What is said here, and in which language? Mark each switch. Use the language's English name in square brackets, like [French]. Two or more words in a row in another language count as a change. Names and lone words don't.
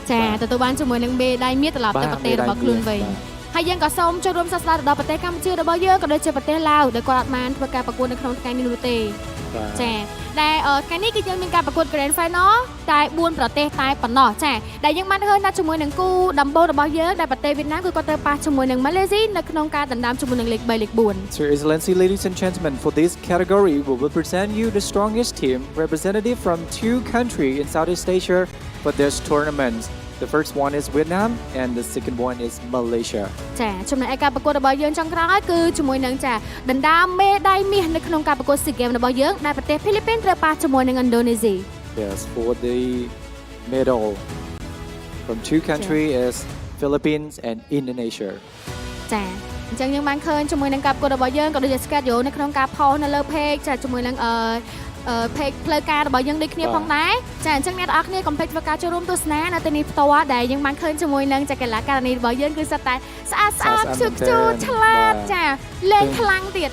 [Khmer] ចាទទួលបានជាមួយនឹងមេដាយមាសត្រឡប់ទៅប្រទេសរបស់ខ្លួនវិញហើយយើងក៏សូមចូលរួមសរសើរដល់ប្រទេសកម្ពុជារបស់យើងក៏ដូចជាប្រទេសឡាវដែលគាត់បានធ្វើការប្រកួតនៅក្នុងថ្ងៃនេះនោះទេចាដែលថ្ងៃនេះគឺយើងមានការប្រកួត [English] Grand Final [Khmer] តែ4ប្រទេសតែប៉ុណ្ណោះចាដែលយើងបានឃើញថាជាមួយនឹងគូដំបូងរបស់យើងដែលប្រទេសវៀតណាមគឺគាត់ទៅប៉ះជាមួយនឹង Malaysia នៅក្នុងការដណ្ដើមជាមួយនឹងលេខ3លេខ4 [English] So Excellency, ladies and gentlemen, for this category we will present you the strongest team representative from 2 countries in Southeast Asia for this tournament. The first one is Vietnam and the second one is Malaysia. [Khmer] ចាចំណែកឯការប្រកួតរបស់យើងចុងក្រោយគឺជាមួយនឹងចាដណ្ដើមមេដាយមាសនៅក្នុងការប្រកួត SEA Games របស់យើងដែលប្រទេសហ្វីលីពីនត្រូវប៉ះជាមួយនឹងឥណ្ឌូនេស៊ី [English] Yes, for the medal from 2 countries is Philippines and Indonesia. [Khmer] ចាអញ្ចឹងយើងបានឃើញជាមួយនឹងការប្រកួតរបស់យើងក៏ដូចជា schedule នៅក្នុងការ post នៅលើ page ចាជាមួយនឹងpage ផ្លូវការរបស់យើងដូចគ្នាផងដែរចាអញ្ចឹងអ្នកនរអគ្នាកុំភ្លេចធ្វើការចូលរួមទស្សនានៅទីនេះផ្ទាល់ដែលយើងបានឃើញជាមួយនឹងចក្រការិនីរបស់យើងគឺសិតតែស្អាតខ្ជូតឆ្លាតចាលេងខ្លាំងទៀត